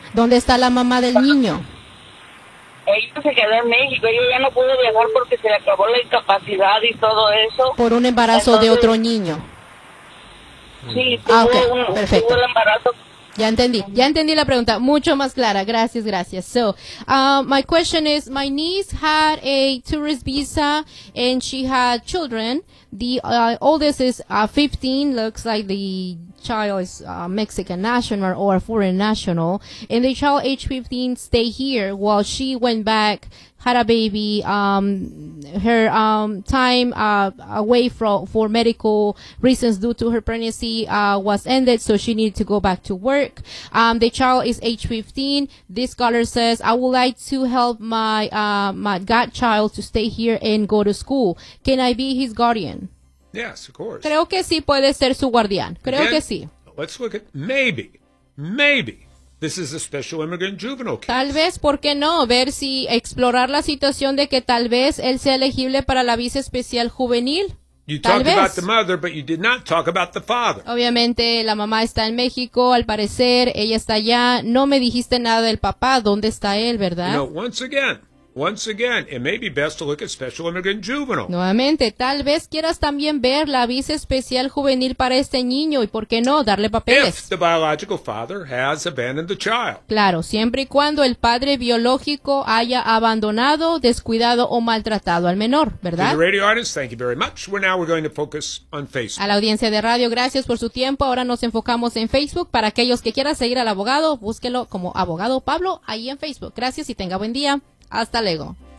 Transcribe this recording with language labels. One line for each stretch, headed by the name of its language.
Spanish: ¿Dónde está la mamá del niño? Ella se quedó en México, ella ya no pudo viajar porque se le acabó la incapacidad y todo eso. Por un embarazo entonces, de otro niño. Sí, tuvo perfecto. Ya entendí la pregunta, mucho más clara, gracias.
English: So, my question is, my niece had a tourist visa and she had children. The oldest is 15, looks like the child is Mexican national or foreign national. And the child age 15 stay here while she went back, had a baby, her time away for medical reasons due to her pregnancy was ended, so she needed to go back to work. The child is age 15. This scholar says, I would like to help my my godchild to stay here and go to school. Can I be his guardian? Yes, of course.
Spanish: Creo que sí puede ser su guardián. Creo
English: Again,
Spanish: que sí.
English: Let's look at maybe. This is a special immigrant juvenile case.
Spanish: Tal vez, ¿por qué no? Ver si explorar la situación de que tal vez él sea elegible para la visa especial juvenil.
English: You
Spanish: tal
English: talked
Spanish: vez.
English: About the mother, but you did not talk about the father.
Spanish: Obviamente, la mamá está en México, al parecer, ella está allá. No me dijiste nada del papá, ¿dónde está él, verdad?
English: You know, once again, it may be best to look at special immigrant juvenile.
Spanish: Nuevamente, tal vez quieras también ver la visa especial juvenil para este niño y por qué no darle papeles.
English: If the biological father has abandoned the child.
Spanish: Claro, siempre y cuando el padre biológico haya abandonado, descuidado o maltratado al menor, ¿verdad?
English: To the radio audience, thank you very much. We're going to focus on Facebook.
Spanish: A la audiencia de radio, gracias por su tiempo. Ahora nos enfocamos en Facebook. Para aquellos que quieran seguir al abogado, búsquelo como Abogado Pablo ahí en Facebook. Gracias y tenga buen día. Hasta luego.